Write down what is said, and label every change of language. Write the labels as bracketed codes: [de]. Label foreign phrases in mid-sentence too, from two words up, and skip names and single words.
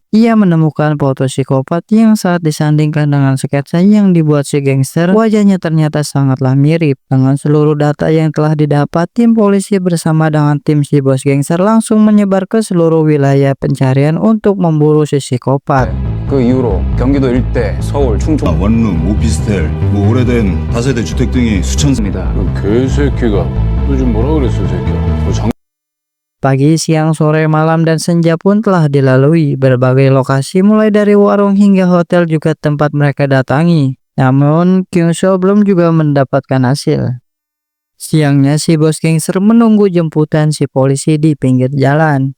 [id] Ia menemukan foto psikopat yang saat disandingkan dengan sketsa yang dibuat si gangster, wajahnya ternyata sangatlah mirip. Dengan seluruh data yang telah didapat, tim polisi bersama dengan tim si bos gangster langsung menyebar ke seluruh wilayah pencarian untuk memburu si psikopat. [ko] 그 이후로 경기도 일대, 서울, 충청 원룸, 오피스텔, 오래된 다세대 주택 등이 수천입니다. 그 개새끼가 요즘 뭐라 그랬어 새끼야. [id] Pagi, siang, sore, malam, dan senja pun telah dilalui. Berbagai lokasi mulai dari warung hingga hotel juga tempat mereka datangi. Namun, Kyungseo belum juga mendapatkan hasil. Siangnya si bos gangster menunggu jemputan si polisi di pinggir jalan.